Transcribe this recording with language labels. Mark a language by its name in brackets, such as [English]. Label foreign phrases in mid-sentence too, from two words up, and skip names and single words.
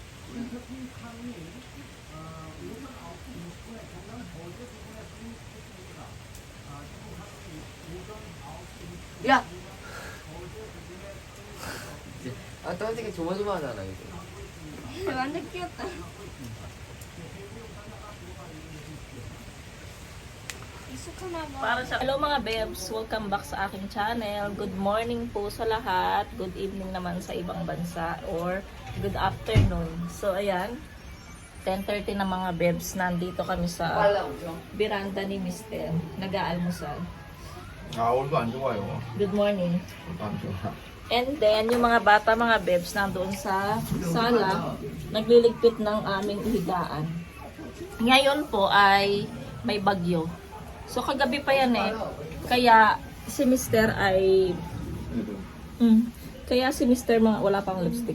[Korean] 야! 또 어떻게 조마조마하잖아 이제. 완전 귀엽다. 익숙하나 봐. [Filipino] Para sa hello mga bebs, [English] welcome back [Filipino] sa aking channel. [English] Good morning [Filipino] po sa lahat. [English] Good evening [Filipino] naman sa ibang bansa [English] or good afternoon. [Filipino] So ayan, 10:30 na mga bebs. Nandito kami sa veranda ni Mr. Nag-aalmusal. [Korean] 오늘도 안 좋아요. [English] Good morning. [Korean] 오늘도 안 좋아. [English] And then, [Filipino] yung mga bata, mga bebs, nandoon sa sala, nagliligpit ng aming higaan. Ngayon po ay may bagyo. So, kagabi pa yan eh. Kaya, si Mr. ay... kaya si Mr. wala pang lipstick.